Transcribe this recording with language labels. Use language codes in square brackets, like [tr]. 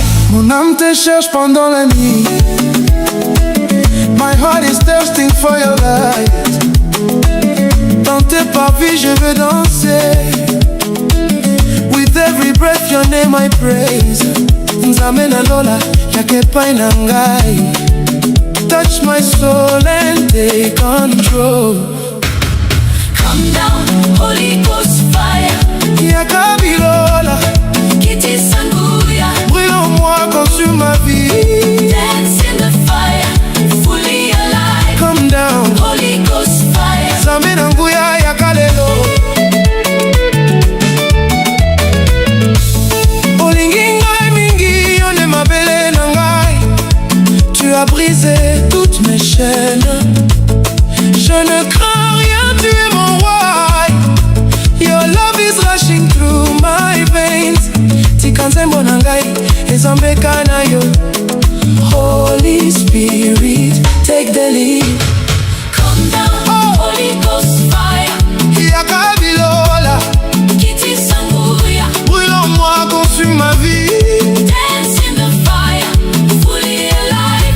[fr] Mon âme te cherche pendant la nuit. [en] My heart is thirsting for your light. [fr] Dans tes parvis je veux danser. [en] With every breath your name I praise. [ln] Nzambe na lola, yaka epai na ngai. [en] Touch my soul and take control. Come down, Holy Ghost fire. [ln] Yaka bilola, Kiti sanguya. [fr] brûle en moi, consume ma vie. [en] Dance in the fire, fully alive. Come down, Holy Ghost fire. [ln] Nzambe na nguya yaka lelo. Olingi ngai mingi, yone mabele na ngai. [fr] Tu as brisé toutes mes chaînes. Je ne crains rien, tu es mon roi. [en] Your love is rushing through my veins. [ln] Tika nzembo na ngai, ezambeka na yo. [en] Holy Spirit, take the lead. Come down, Holy Ghost fire. [ln] Yaka bilola, Kiti sanguya. [fr] brûle en moi, consume ma vie. [en] Dance in the fire, fully alive.